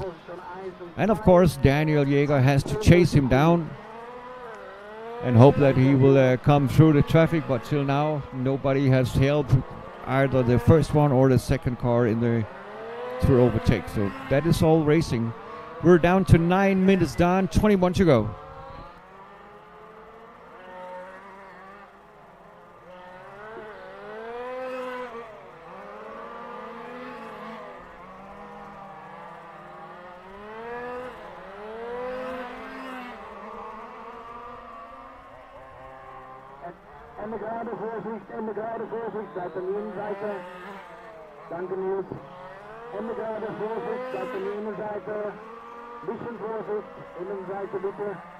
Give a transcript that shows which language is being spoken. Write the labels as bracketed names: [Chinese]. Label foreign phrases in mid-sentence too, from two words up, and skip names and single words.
[English] And of course Daniel Jaeger has to chase him down and hope that he will come through the traffic, but till now nobody has helped either the first one or the second car in the through overtake. So that is all racing. We're down to 9 minutes down, 21 to go. [German] En de gerade Vorsicht, bleibt an der Innenseite. Danke Nils. En de gerade Vorsicht, bleibt an der Innenseite. Bisschen Vorsicht, Innenseite bitte.